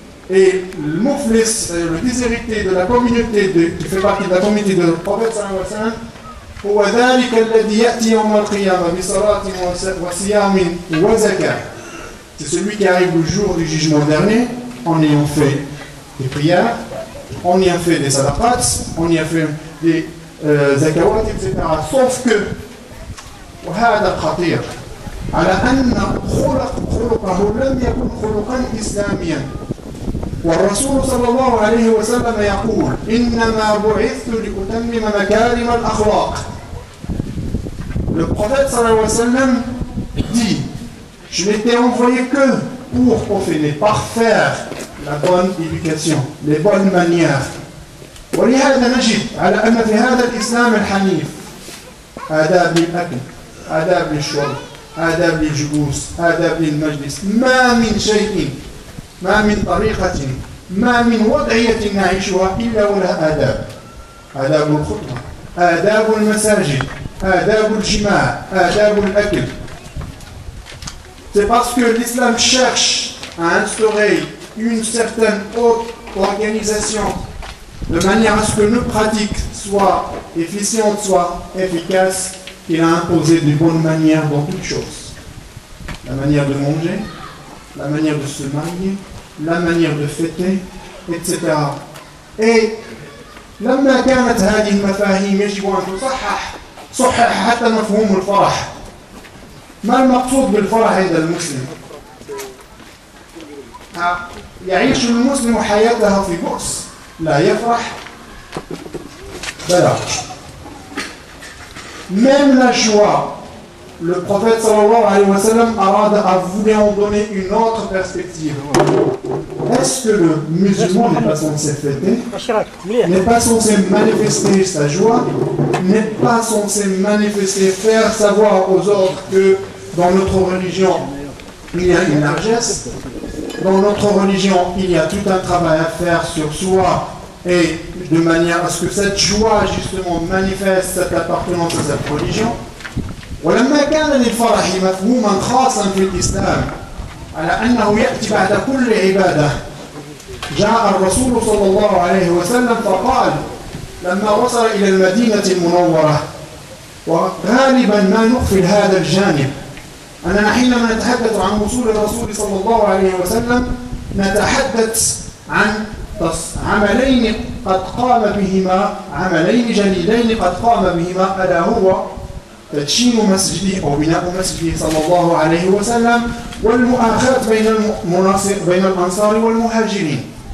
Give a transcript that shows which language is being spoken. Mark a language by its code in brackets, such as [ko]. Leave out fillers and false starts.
[fr] Et le mouflis, le déshérité de la communauté qui fait partie de la communauté de le prophète sallallahu alayhi wa sallam, [ar] هو ذلك الذي يأتي يوم القيامة بصلاة وصيام وزكاة. [fr] C'est celui qui arrive le jour du jugement dernier en ayant fait des prières, en ayant fait des sadaqats, en ayant fait des zakawat, etc. Sauf que [ar] وهذا خطير على أن خلقه لم يكن خلقا إسلاميا. والرسول صلى الله عليه وسلم يقول إنما بعثت لأتمم مكارم الأخلاق. [fr] Le prophète [ar] صلى الله عليه وسلم dit [fr] Je n'étais envoyé que pour profiter, par faire la bonne éducation, les bonnes manières. [ar] ولهذا نجد على أن في هذا الإسلام الحنيف آداب للأكل، آداب للشرب، آداب للجلوس، آداب للمجلس، ما من شيء، ما من طريقة، ما من وضعية نعيشها إلا ولها آداب. آداب الخطبة، آداب المساجد، آداب الجماع، آداب الأكل. [fr] C'est parce que l'islam cherche à instaurer une certaine haute organisation de manière à ce que nos pratiques soient efficientes, soient efficaces, qu'il a imposé de bonnes manières dans toutes choses. La manière de manger, la manière de se marier, la manière de fêter, etc. [ar] Et لما كانت هذه المفاهيم يجب أن صحح حتى مفهوم الفرح. ما المقصود بالفرح عند المسلم؟ يعيش المسلم حياته في بؤس، لا يفرح بلى. [fr] Même la joie, le prophète [ar] sallallahu alayhi wa sallam [fr] voulu en donner une autre perspective. Est-ce que le musulman n'est pas censé fêter, n'est pas censé manifester sa joie, n'est pas censé manifester, faire savoir aux autres que dans notre religion il y a une largesse, dans notre religion il y a tout un travail à faire sur soi, et de manière à ce que cette joie justement manifeste cette appartenance à cette religion. [ar] ولما كان للفرح مفهوما خاصا في الإسلام على أنه يأتي بعد كل عبادة، جاء الرسول صلى الله عليه وسلم فقال لما وصل إلى المدينة المنورة، وغالبا ما نغفل هذا الجانب، أننا حينما نتحدث عن وصول الرسول صلى الله عليه وسلم نتحدث عن عملين قد قام بهما، عملين جليلين قد قام بهما، ألا هو تدشين مسجده أو بناء مسجده صلى الله عليه وسلم، والمؤاخاة بين الأنصار والمهاجرين.